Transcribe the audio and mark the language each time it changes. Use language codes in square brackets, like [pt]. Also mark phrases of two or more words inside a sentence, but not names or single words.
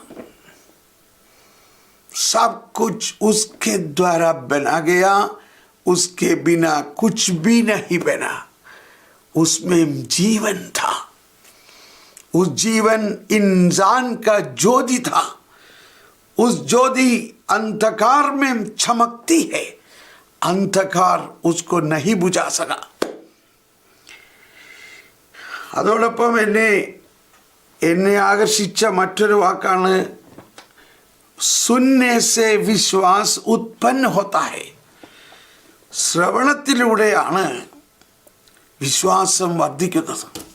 [hi] सब कुछ उसके द्वारा बना गया, उसके बिना कुछ भी नहीं बना. उसमें जीवन था, उस जीवन इंसान का ज्योति था. उस ज्योति अंधकार में चमकती है, अंधकार उसको नहीं बुझा सका. [ml] അതോടൊപ്പം എന്നെ ആകർഷിച്ച മറ്റൊരു വാക്കാണ് [hi] सुनने से विश्वास उत्पन्न होता है. [ml] ശ്രവണത്തിലൂടെയാണ് വിശ്വാസം വർദ്ധിക്കുന്നത്.